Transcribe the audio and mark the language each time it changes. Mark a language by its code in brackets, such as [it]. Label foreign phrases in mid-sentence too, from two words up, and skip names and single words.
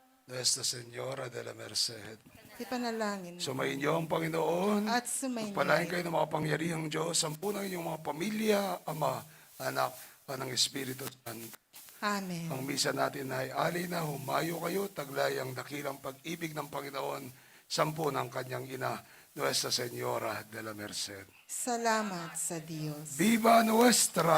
[tl] Nuestra Señora de la Merced. Ipanalangin mo. Sumayin niyo ang Panginoon. At sumayin Pagpalain kayo ng makapangyarihang Diyos, sampunan inyong mga pamilya, Ama, Anak, at ng Espiritu Santo. Amen. Ang misa natin ay alina, humayo kayo, taglay ang dakilang pag-ibig ng Panginoon, sampu ng kanyang ina, Nuestra Señora de la Merced. Salamat sa Diyos. [es] Viva Nuestra!